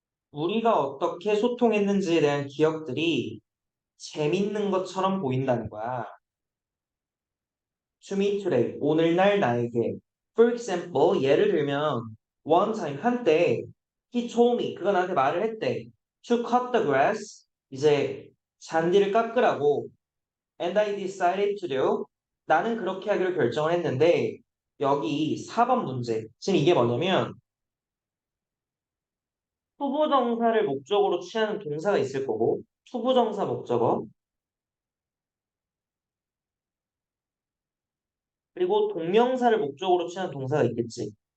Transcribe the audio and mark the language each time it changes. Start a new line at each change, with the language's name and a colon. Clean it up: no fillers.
Korean: 우리가 어떻게 소통했는지에 대한 기억들이 재밌는 것처럼 보인다는 거야.
English: To me today,
Korean: 오늘날 나에게.
English: For example,
Korean: 예를 들면
English: one time
Korean: 한때
English: he told me
Korean: 그가 나한테 말을 했대.
English: To cut the grass
Korean: 이제 잔디를 깎으라고
English: and I decided to do
Korean: 나는 그렇게 하기로 결정을 했는데 여기 4번 문제 지금 이게 뭐냐면 투부정사를 목적으로 취하는 동사가 있을 거고 투부정사 목적어 그리고 동명사를 목적으로 취하는 동사가 있겠지.